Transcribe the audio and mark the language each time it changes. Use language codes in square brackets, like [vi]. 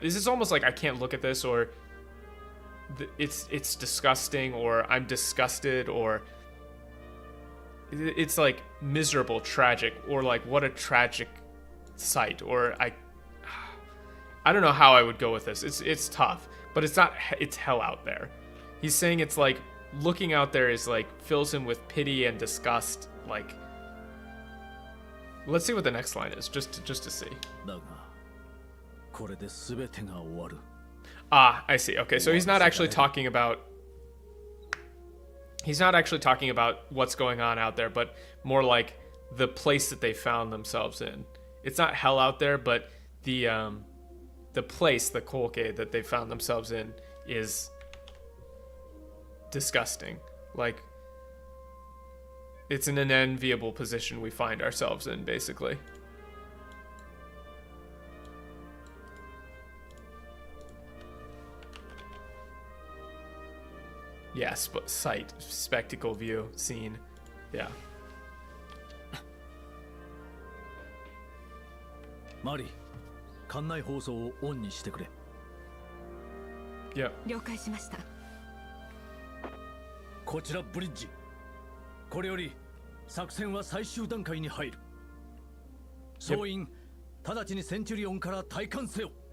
[en] This is almost like I can't look at this, or it's disgusting, or I'm disgusted, or it's like miserable, tragic, or like what a tragic sight, or I don't know how I would go with this. It's tough, but it's not. It's hell out there. He's saying it's like looking out there is like fills him with pity and disgust. Like, let's see what the next line is, just to see. [ja] だが、これで全てが終わる。 [en] Ah, I see. Okay, so he's not actually talking about what's going on out there, but more like the place that they found themselves in. It's not hell out there, but the place, the kolke that they found themselves in is disgusting. Like, it's in an enviable position we find ourselves in, basically. Yes, but sight, spectacle, view, scene. Yeah. [ja] マリー、館内放送をオンにしてくれ。 [en] Yeah. [ja] 了解しました。こちらブリッジ。これより作戦は最終段階に入る。総員、直ちにセンチュリオンから退艦せよ。